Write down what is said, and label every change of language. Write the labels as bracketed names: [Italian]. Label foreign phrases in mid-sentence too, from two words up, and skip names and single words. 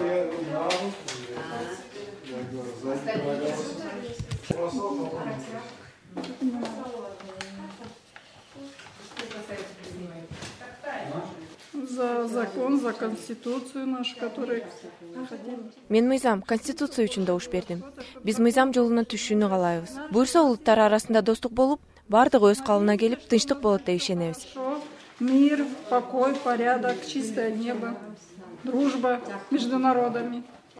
[Russian] Я говорю, сзади За закон, за конституцию нашу, которую хотим. [Kyrgyz] Мен мыйзам конституция үчүн добуш бердим. Биз мыйзам жолуна түшүүнү каалайбыз. Буюрса улуттар арасында достук болуп, баардыгы өз калыбына келип тынчтык болот деп ишенебиз. [Russian] Мир, покой, порядок, чистое небо, дружба между народами.